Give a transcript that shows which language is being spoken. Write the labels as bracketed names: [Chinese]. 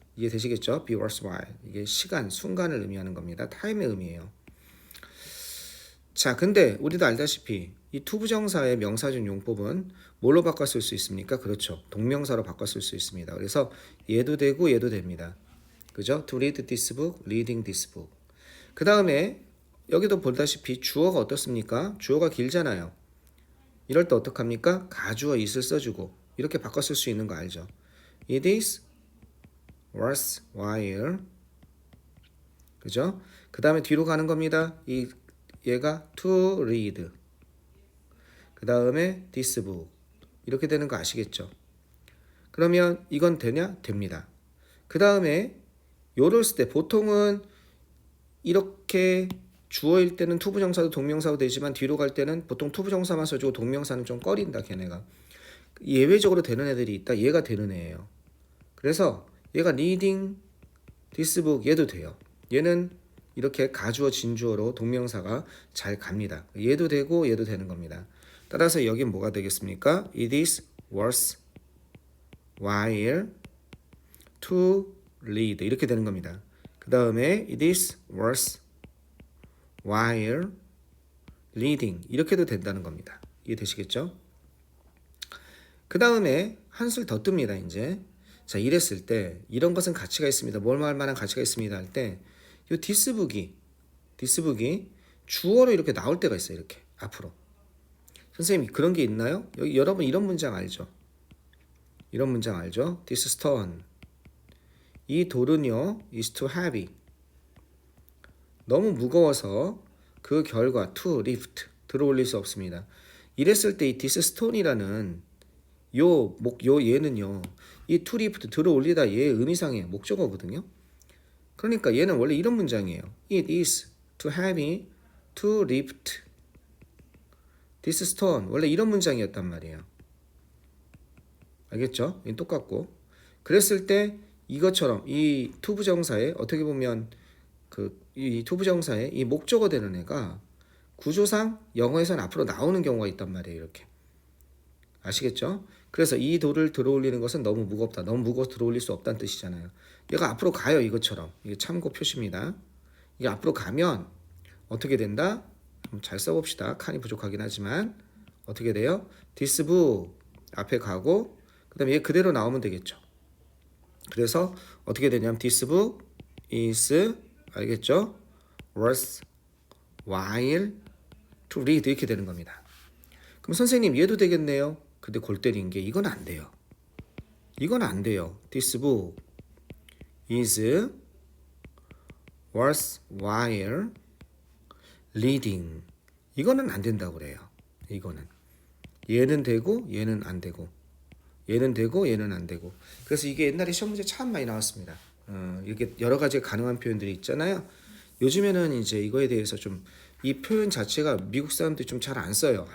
[Korean] 이해되시겠죠? [English] be worthwhile. [Korean] 이게 시간, 순간을 의미하는 겁니다. time의 의미예요. 자, 근데 우리도 알다시피 이 투부정사의 명사적 용법은 뭘로 바꿨을 수 있습니까? 그렇죠. 동명사로 바꿨을 수 있습니다. 그래서 얘도 되고 얘도 됩니다. 그죠? [English] To read this book, reading this book. [Korean] 그 다음에 여기도 보다시피 주어가 어떻습니까? 주어가 길잖아요. 이럴 때 어떡합니까? 가주어 is를 써주고 이렇게 바꿨을 수 있는 거 알죠? [English] It is worthwhile. [Korean] 그죠? 그 다음에 뒤로 가는 겁니다. 얘가 to read. 그 다음에 this book. 이렇게 되는 거 아시겠죠? 그러면 이건 되냐? 됩니다. 그 다음에 요럴 때 보통은 이렇게 주어일 때는 투부정사도 동명사도 되지만 뒤로 갈 때는 보통 투부정사만 써주고 동명사는 좀 꺼린다 걔네가. 예외적으로 되는 애들이 있다. 얘가 되는 애예요. 그래서 얘가 [English] reading this book [Korean] 얘도 돼요. 얘는 이렇게 가주어 진주어로 동명사가 잘 갑니다. 얘도 되고 얘도 되는 겁니다. 따라서 여긴 뭐가 되겠습니까? [English] It is worth while to read [Korean] 이렇게 되는 겁니다. 그 다음에 [English] it is worth while reading [Korean] 이렇게도 된다는 겁니다. 이해되시겠죠? 그 다음에 한술 더 뜹니다. 이제 자 이랬을 때 이런 것은 가치가 있습니다. 뭘 말 만한 가치가 있습니다 할 때 이 디스북이 주어로 이렇게 나올 때가 있어요. 이렇게 앞으로. 선생님 그런 게 있나요? 여기 여러분 이런 문장 알죠? 이런 문장 알죠? [English] This stone. [Korean] 이 돌은요 [English] is too heavy. [Korean] 너무 무거워서 그 결과 to lift 들어 올릴 수 없습니다. 이랬을 때 이 this stone이라는 요 얘는요 이 to lift 들어 올리다 얘의 의미상의 목적어거든요. 그러니까 얘는 원래 이런 문장이에요. [English] It is too heavy to lift this stone. [Korean] 원래 이런 문장이었단 말이에요. 알겠죠? 이건 똑같고. 그랬을 때 이것처럼 이 투부정사에 어떻게 보면 이 투부정사에 이 목적어 되는 애가 구조상 영어에서는 앞으로 나오는 경우가 있단 말이에요. 이렇게. 아시겠죠? 그래서 이 돌을 들어 올리는 것은 너무 무겁다. 너무 무거워서 들어 올릴 수 없다는 뜻이잖아요. 얘가 앞으로 가요. 이것처럼. 이게 참고 표시입니다. 이게 앞으로 가면 어떻게 된다? 잘 써봅시다. 칸이 부족하긴 하지만 어떻게 돼요? This book 앞에 가고 그 다음에 얘 그대로 나오면 되겠죠. 그래서 어떻게 되냐면 [English] This book is [Korean] 알겠죠? [English] worth while to read [Korean] 이렇게 되는 겁니다. 그럼 선생님 얘도 되겠네요. 근데 골 때린 게 이건 안 돼요. 이건 안 돼요. [English] This book is worthwhile reading. [Korean] 이거는 안 된다고 그래요. 이거는 얘는 되고 얘는 안 되고 얘는 되고 얘는 안 되고. 그래서 이게 옛날에 시험 문제 참 많이 나왔습니다. 이렇게 여러 가지 가능한 표현들이 있잖아요. 요즘에는 이제 이거에 대해서 좀 이 표현 자체가 미국 사람들이 좀 잘 안 써요.